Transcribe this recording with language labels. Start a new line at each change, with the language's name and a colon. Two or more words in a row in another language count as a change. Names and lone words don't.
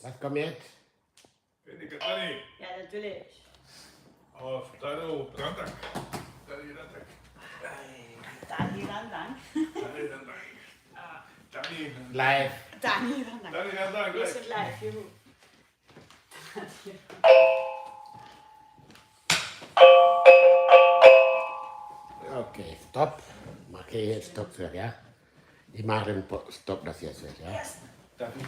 German: komm jetzt. Pandeka, Dani. Ja, natürlich. Auf Dano, Gandang. Dani, Gandang. Dani Gandang. Dani, Gandang. Dani, Live. Dani Gandang. Dani, Gandang. Wir sind live, juhu.
English: Okay, stop.
German: Mach ich jetzt Stop für, ja? Ich mache den Stop das jetzt, ja? Darf ich